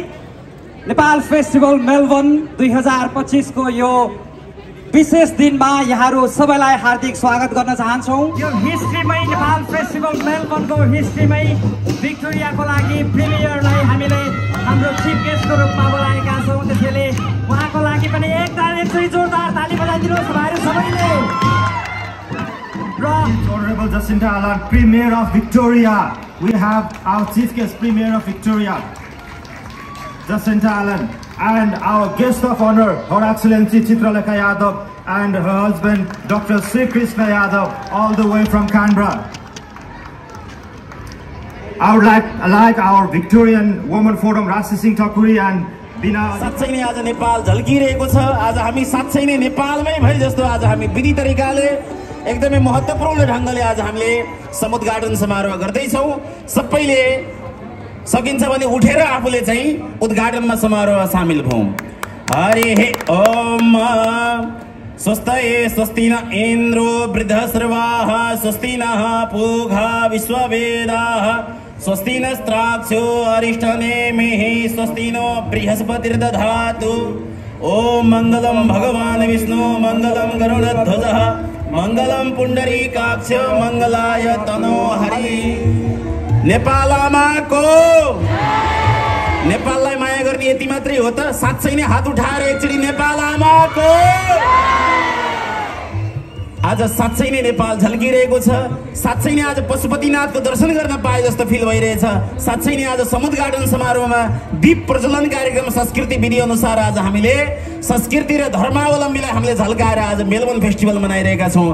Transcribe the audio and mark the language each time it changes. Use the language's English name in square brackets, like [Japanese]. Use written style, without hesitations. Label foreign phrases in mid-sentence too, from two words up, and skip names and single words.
[Nepali] नेपाल फेस्टिभल मेलबर्न 2025 को यो विशेष दिनमा यहाँहरू सबैलाई हार्दिक स्वागत गर्न चाहन्छौँ। यो हिस्ट्रीमै नेपाल फेस्टिभल मेलबर्नको हिस्ट्रीमै भिक्टोरियाको लागि प्रिमियरलाई हामीले हाम्रो [English] chief guest-ko [Nepali] रूपमा बोलाएका छौँ। त्यसैले उहाँको लागि पनि एकचोटि जोरदार ताली बजाइदिनुहोस् भाइहरू सबैले। [English] Honorable Jacinta Allan, Premier of Victoria. We have our chief guest, Premier of Victoria, Jacinta Allan, and our guest of honor, Her Excellency Chitralekha Yadav, and her husband, Dr. Sri Krishna Yadav, all the way from Canberra. I would like our Victorian Women Forum, Rasi Singh Thakuri and Bina. [Nepali] साँच्चै नै आज नेपाल झल्किरहेको छ। आज हामी साँच्चै नै नेपालमै भए जस्तो आज हामी विधि तरिकाले एकदमै महत्त्वपूर्ण ढङ्गले आज हामीले समुद्घाटन समारोह गर्दैछौँ। सबैले सकिन्छ भने उठेर आफूले चाहिँ उद्घाटनमा समारोह सामेल भौँ। [Sanskrit] हरि हे ओम स्वस्ति स्वस्ति न इन्द्रो वृद्धश्रवाः स्वस्ति नः पूषा विश्ववेदाः स्वस्ति नस्त्राक्षो अरिष्टनेमिः स्वस्ति नो बृहस्पतिर्दधातु। ओम मंगलम भगवान विष्णु मंगलम गरुड़ध्वजः मंगलम पुंडरीकाक्ष मंगलाय तनो हरि। [Nepali] नेपालमाको नेपाललाई माया गर्ने यति मात्रै हो त? साँच्चै नै हात उठाएर एकचोटि नेपालमाको। आज साँच्चै नै नेपाल झल्किरहेको छ। साँच्चै नै आज पशुपतिनाथको दर्शन गर्न पाए जस्तो फिल भइरहेछ। साँच्चै नै आज समुद्घाटन समारोहमा दीप प्रज्वलन कार्यक्रम संस्कृति विधि अनुसार आज हामीले संस्कृति र धर्मावलम्बीलाई हामीले झल्काएर आज मेलबर्न फेस्टिभल मनाइरहेका छौँ।